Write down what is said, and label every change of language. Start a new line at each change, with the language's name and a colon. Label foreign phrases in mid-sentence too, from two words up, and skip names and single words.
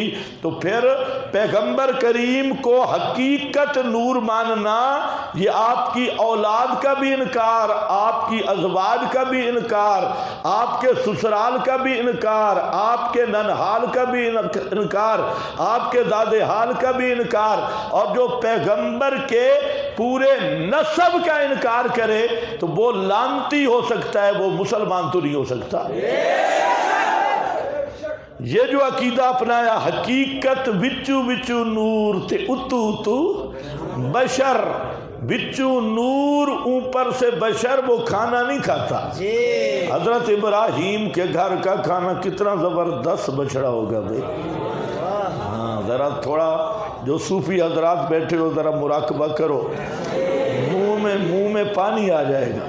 Urdu: تو پھر پیغمبر کریم کو حقیقت نور ماننا، یہ آپ کی اولاد کا بھی انکار، آپ کی ازواج کا بھی انکار، آپ کے سسرال کا بھی انکار، آپ کے ننہال کا بھی انکار، آپ کے دادے حال کا بھی انکار، اور جو پیغمبر کے پورے نسب کا انکار کرے تو وہ لعنتی ہو سکتا ہے، وہ مسلمان تو نہیں ہو سکتا۔ یہ جو عقیدہ اپنایا، حقیقت
Punjabi: وچو وچو نور تے اتو اتو بشر،
Urdu: وچو نور اوپر سے بشر، وہ کھانا نہیں کھاتا۔ حضرت ابراہیم کے گھر کا کھانا کتنا زبردست بچڑا ہوگا بھائی۔ ہاں، ذرا تھوڑا جو صوفی حضرات بیٹھے ہو ذرا مراقبہ کرو، منہ میں پانی آ جائے گا۔